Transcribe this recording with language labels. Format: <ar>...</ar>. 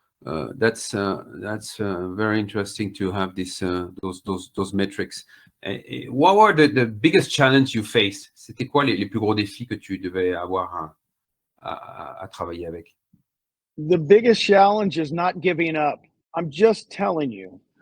<en>That's very interesting to have those metrics. What were the biggest challenge you faced?</en> <fr>C'était quoi les plus gros défis que tu devais avoir à travailler avec?</fr> <en>The biggest challenge is not giving up. I'm just telling you.</en>